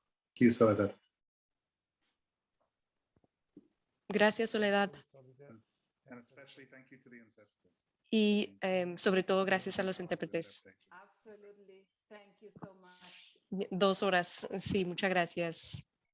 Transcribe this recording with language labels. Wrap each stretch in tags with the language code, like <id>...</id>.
<en>Thank you, Soledad.</en> <es>Gracias, Soledad.</es> <en>And especially thank you to the interpreters.</en> <es>Y sobre todo gracias a los intérpretes.</es> <en>Absolutely. Thank you so much.</en> <es>2 horas, sí, muchas gracias.</es>